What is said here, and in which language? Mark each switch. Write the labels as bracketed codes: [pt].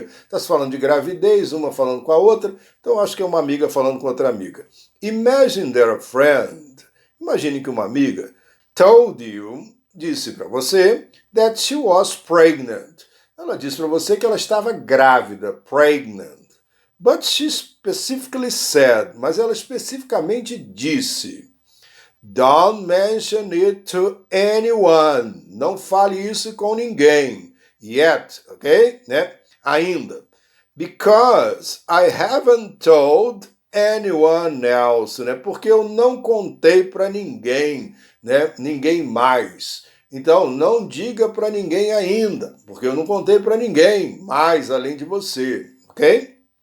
[pt] Está se falando de gravidez, uma falando com a outra, então acho que é uma amiga falando com outra amiga. [en] Imagine that a friend, [pt] imagine que uma amiga [en] told you, [pt] disse para você, [en] that she was pregnant. [pt] Ela disse para você que ela estava grávida, pregnant. [en] But she specifically said, [pt] mas ela especificamente disse, [en] don't mention it to anyone. [pt] Não fale isso com ninguém. [en] Yet, ok? Né? Ainda. Because I haven't told anyone else, né? [pt] Porque eu não contei para ninguém, né? Ninguém mais. Então, não diga para ninguém ainda, porque eu não contei para ninguém mais além de você, ok?